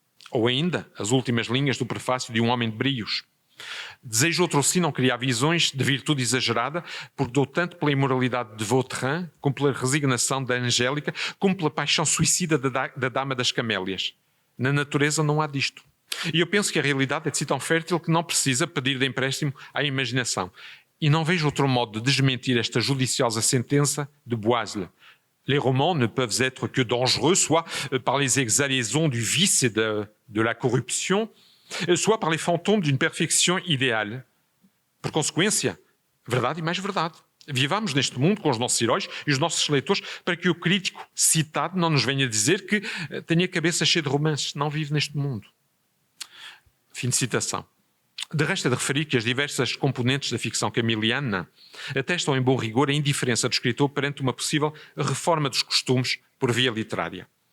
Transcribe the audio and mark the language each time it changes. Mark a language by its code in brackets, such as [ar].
[pt] Ou ainda, as últimas linhas do prefácio de Um Homem de Brios. Desejo outro sim não criar visões de virtude exagerada, porque dou tanto pela imoralidade de Vautrin, como pela resignação da Angélica, como pela paixão suicida da Dama das Camélias. Na natureza não há disto. E eu penso que a realidade é de si tão fértil que não precisa pedir de empréstimo à imaginação. E não vejo outro modo de desmentir esta judiciosa sentença de Boisle. [fr] Les romans ne peuvent être que dangereux, soit par les exhalaisons du vice et de la corruption, soit par les fantômes d'une perfection idéale. [pt] Por consequência, verdade e mais verdade. Vivamos neste mundo com os nossos heróis e os nossos leitores para que o crítico citado não nos venha dizer que tem a cabeça cheia de romances. Não vive neste mundo. Fim de citação. De resto é de referir que as diversas componentes da ficção camiliana atestam em bom rigor a indiferença do escritor perante uma possível reforma dos costumes por via literária.